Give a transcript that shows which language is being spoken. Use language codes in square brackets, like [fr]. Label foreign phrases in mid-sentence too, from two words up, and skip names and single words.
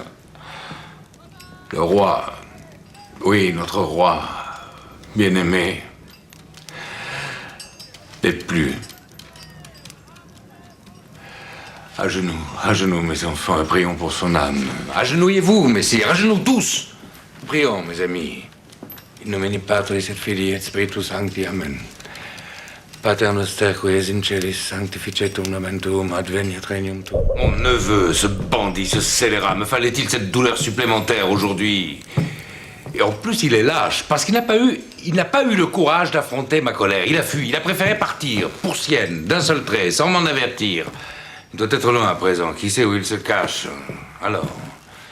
[fr] Le roi, oui, notre roi, bien-aimé, n'est plus. À genoux, mes enfants, et prions pour son âme. Agenouillez-vous, messire, à genoux tous. Prions, mes amis. [la] In nomine Patris et Filii et Spiritus Sancti, Amen. Pater noster qui es in celis, sanctificetum nomen tuum, adveniat regnum tuum. [fr] Mon neveu, ce bandit, ce scélérat, me fallait-il cette douleur supplémentaire aujourd'hui? Et en plus, il est lâche, parce qu'il n'a pas eu le courage d'affronter ma colère. Il a fui, il a préféré partir, pour Sienne, d'un seul trait, sans m'en avertir. Il doit être loin à présent, qui sait où il se cache.